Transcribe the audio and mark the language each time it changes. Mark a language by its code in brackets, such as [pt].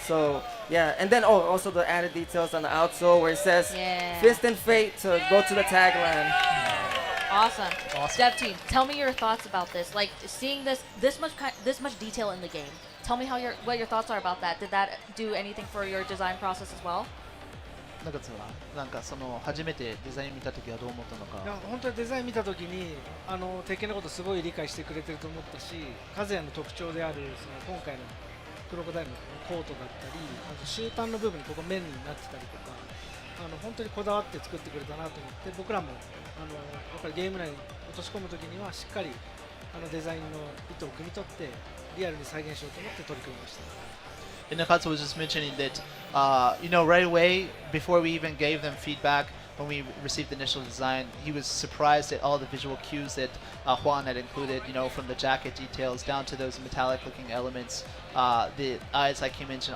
[en] So yeah, and then also the added details on the outsole where it says "Fist and Fate" to go to the tagline. Awesome. Dev team, tell me your thoughts about this. Like seeing this much detail in the game. Tell me what your thoughts are about that. Did that do anything for your design process as well? [ja] なんかその初めてデザイン見たときはどう思ったのか。いや本当にデザイン見たときに鉄拳のことすごい理解してくれてると思ったし、カズヤの特徴であるその今回のクロコダイルのコートだったり、あと終端の部分にここ面になってたりとか、本当にこだわって作ってくれたなと思って、僕らもやっぱりゲーム内に落とし込むときにはしっかりデザインの意図を汲み取ってリアルに再現しようと思って取り組みました。 [en] And Nakatsu was just mentioning that, right away, before we even gave them feedback, when we received the initial design, he was surprised at all the visual cues that Juan had included, from the jacket details down to those metallic-looking elements, the eyes, like he mentioned.